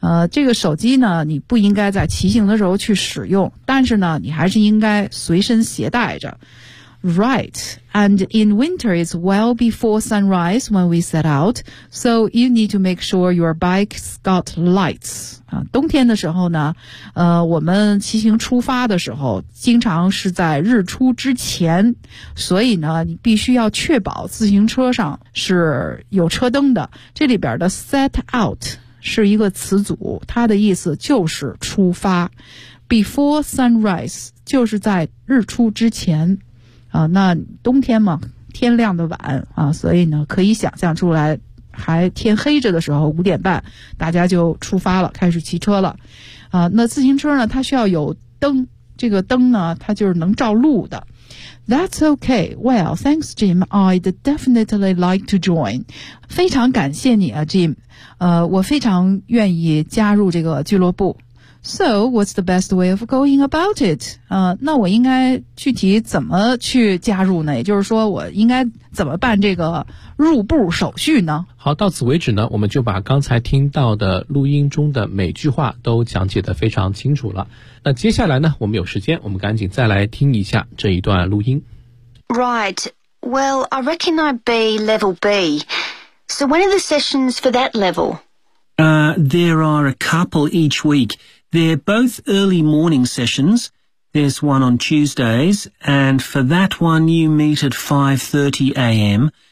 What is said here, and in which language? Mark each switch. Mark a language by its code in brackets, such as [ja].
[zh] 这个手机呢，你不应该在骑行的时候去使用，但是呢，你还是应该随身携带着。 [en] Right, and in winter it's well before sunrise when we set out, so you need to make sure your bike's got lights. [zh] 冬天的时候呢，我们骑行出发的时候经常是在日出之前，所以呢，你必须要确保自行车上是有车灯的。这里边的 set out 是一个词组，它的意思就是出发。 [en] Before sunrise [zh] 就是在日出之前。那冬天嘛，天亮的晚啊，所以呢，可以想象出来，还天黑着的时候，五点半，大家就出发了，开始骑车了。那自行车呢，它需要有灯，这个灯呢，它就是能照路的。 [en] That's okay. Well, thanks, Jim. I'd definitely like to join. [zh] 非常感谢你啊 ，Jim。我非常愿意加入这个俱乐部。 [en] So, what's the best way of going about it? [zh] 那我应该具体怎么去加入呢？也就是说，我应该怎么办这个入部手续呢？好，到此为止呢，我们就把刚才听到的录音中的每句话都讲解得非常清楚了。那接下来呢，我们有时间，我们赶紧再来听一下这一段录音。 [en] Right. Well, I reckon I'd be level B. So, when are the sessions for that level? There are a couple each week. They're both early morning sessions. There's one on Tuesdays, and for that one you meet at 5:30 a.m.